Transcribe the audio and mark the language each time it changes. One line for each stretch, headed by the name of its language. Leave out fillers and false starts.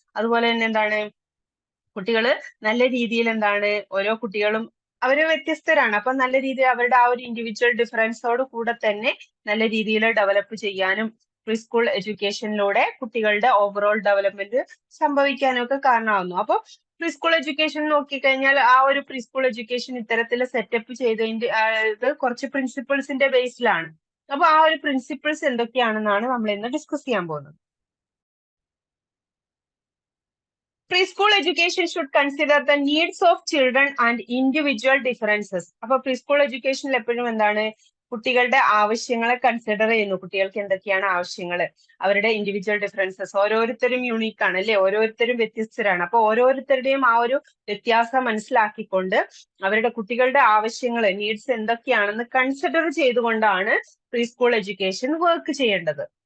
Malayalam: അതുപോലെ തന്നെ എന്താണ് കുട്ടികൾ നല്ല രീതിയിൽ എന്താണ് ഓരോ കുട്ടികളും അവര് വ്യത്യസ്തരാണ്, അപ്പൊ നല്ല രീതിയിൽ അവരുടെ ആ ഒരു ഇൻഡിവിജ്വൽ ഡിഫറൻസോട് കൂടെ തന്നെ നല്ല രീതിയിൽ ഡെവലപ്പ് ചെയ്യാനും പ്രീ സ്കൂൾ എഡ്യൂക്കേഷനിലൂടെ കുട്ടികളുടെ ഓവറോൾ ഡെവലപ്മെന്റ് സംഭവിക്കാനും ഒക്കെ കാരണമാകുന്നു. അപ്പൊ പ്രീ സ്കൂൾ എഡ്യൂക്കേഷൻ നോക്കിക്കഴിഞ്ഞാൽ ആ ഒരു പ്രീ സ്കൂൾ എഡ്യൂക്കേഷൻ ഇത്തരത്തിൽ സെറ്റപ്പ് ചെയ്തതിന്റെ ഇത് കുറച്ച് പ്രിൻസിപ്പിൾസിന്റെ ബേസിലാണ്. അപ്പൊ ആ ഒരു പ്രിൻസിപ്പിൾസ് എന്തൊക്കെയാണെന്നാണ് നമ്മൾ ഇന്ന് ഡിസ്കസ് ചെയ്യാൻ പോകുന്നത്.
English: Preschool education should consider the needs of children and individual differences.
Malayalam: അപ്പൊ പ്രീസ്കൂൾ എഡ്യൂക്കേഷനിൽ എപ്പോഴും എന്താണ് കുട്ടികളുടെ ആവശ്യങ്ങളെ കൺസിഡർ ചെയ്യുന്നു. കുട്ടികൾക്ക് എന്തൊക്കെയാണ് ആവശ്യങ്ങൾ, അവരുടെ ഇൻഡിവിജ്വൽ ഡിഫറൻസസ്, ഓരോരുത്തരും യൂണീക്ക് ആണ് അല്ലെ, ഓരോരുത്തരും വ്യത്യസ്തരാണ്. അപ്പൊ ഓരോരുത്തരുടെയും ആ ഒരു വ്യത്യാസം മനസ്സിലാക്കിക്കൊണ്ട് അവരുടെ കുട്ടികളുടെ ആവശ്യങ്ങൾ നീഡ്സ് എന്തൊക്കെയാണെന്ന് കൺസിഡർ ചെയ്തുകൊണ്ടാണ് പ്രീസ്കൂൾ എഡ്യൂക്കേഷൻ വർക്ക് ചെയ്യേണ്ടത്.